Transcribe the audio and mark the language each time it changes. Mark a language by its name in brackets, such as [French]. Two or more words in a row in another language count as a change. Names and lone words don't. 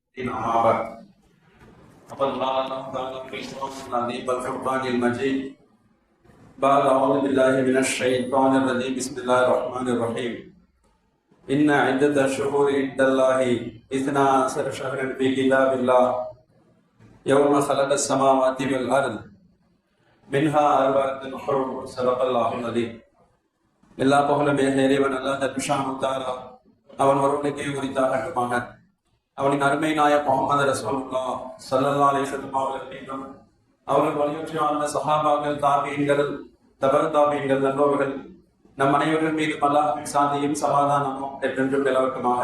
[Arabic] أما بعد فقد قال الله تعالى في القرآن العظيم والفرقان المجيد بعد أعوذ بالله من الشيطان الرجيم بسم الله الرحمن الرحيم إن عدة الشهور عند الله 12 شهرا في كتاب الله يوم خلق السماوات والأرض منها أربعة حرم صدق الله العظيم [Tamil] எல்லா புகழும் இறைவன் அல்லாஹ் [Arabic] جل شأنه تعالى [Tamil] அவன் ஒருவனுக்கே உரித்தாகட்டுமாக. அவனின் அருமை நாயகம் முஹம்மது [Arabic] رسول الله صلى الله عليه وسلم [Tamil] அவர்கள் மீதும் அவர்கள் வழியொற்றி வாழ்ந்த சஹாபாக்கள், தாபீன்கள், தபர் நல்லோர்கள் நம் அனைவர்கள் மீதும் அல்லாஹ்வின் சாந்தியும் சமாதானமும் என்றென்றும் நிலவட்டுமாக.